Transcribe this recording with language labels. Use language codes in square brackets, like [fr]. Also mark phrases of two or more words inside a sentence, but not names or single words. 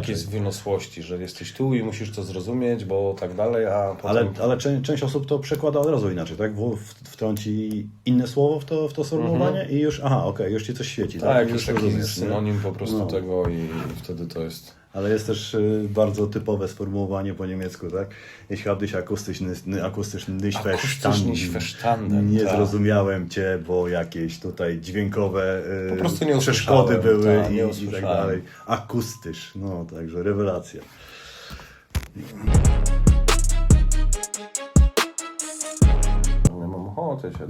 [pl] jakiejś wyniosłości, że jesteś tu i musisz to zrozumieć, bo tak dalej, a potem... Ale część osób to przekłada od razu inaczej, tak? Wtrąci inne słowo w to sformułowanie i już, okej, już ci coś świeci. Tak, Już jakiś taki rozumiesz, nie? synonim po prostu No. tego i wtedy to jest... Ale jest też bardzo typowe sformułowanie po niemiecku, tak? [de] Ich habe dich akustisch nicht verstanden. [pl] Nie tak. zrozumiałem cię, bo jakieś tutaj dźwiękowe Po prostu nie przeszkody usłyszałem, były tak, nie i tak usłyszałem. dalej. Akustysz, no także rewelacja. Ja mam ochotę się...